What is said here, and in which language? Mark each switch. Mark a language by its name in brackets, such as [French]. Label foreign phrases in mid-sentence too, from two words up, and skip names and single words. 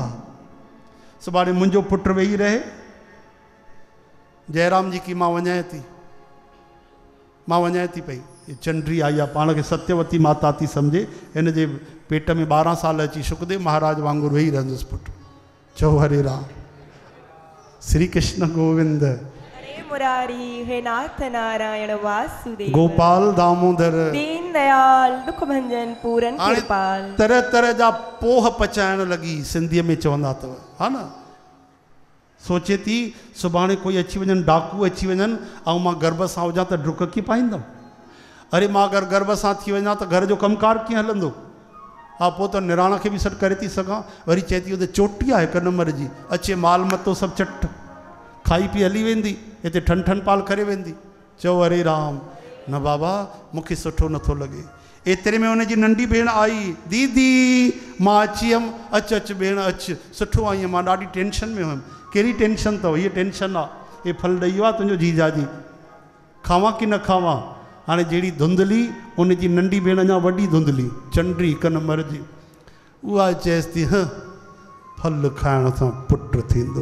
[Sindhi] सुभाणे मुंहिंजो पुटु वेही रहे। [Hindi] जयराम जी की [Sindhi] मां वञाए थी, मां वञाए थी पई। चंड्री आई आहे, पाण खे सत्यवती माता थी सम्झे, हिन जे पेट में 12 साल अची शुकदेव महाराज वांगुरु वेही रहंदुसि पुटु। चओ हरे राम, श्री कृष्ण गोविंद, हरे मुरारी, हे नाथ नारायण वासुदेव, गोपाल दामोदर, दीन दयाल, दुख भंजन, पूरन कृपाल। तरह तरह जा पोह पचाइण लॻी, सिंधीअ में चवंदा अथव, हा न। सोचे थी सुभाणे कोई अची वञनि, डाकू अची वञनि, ऐं मां गर्भ सां हुजां त डुक कीअं पाईंदमि? अरे मां अगरि गर्भ सां थी वञा त घर जो कमकार कीअं हलंदो? हा पोइ त निराण खे बि सॾु करे थी सघां। वरी चए थी त चोटी आहे 1 नंबर जी, अचे माल मतो सभु चट खाई पी हली वेंदी, हिते ठन ठन पाल करे वेंदी। चओ हरे राम, न बाबा मूंखे सुठो नथो लॻे। एतिरे में हुनजी नंढी भेण आई, दीदी मां अची हुयमि। अच अच भेण अच, सुठो आई आहियां, मां ॾाढी टेंशन में हुयमि। कहिड़ी टेंशन अथव? हीअ टेंशन आहे, हे फल ॾेई वियो आहे तुंहिंजो जीजाजी, खावां कि न खावां? हाणे जहिड़ी धुंधली, उनजी नंढी भेण अञा वॾी धुंधली, चंड्री 1 नंबर जी, उहा चएसि थी ह फल खाइण सां पुटु थींदो।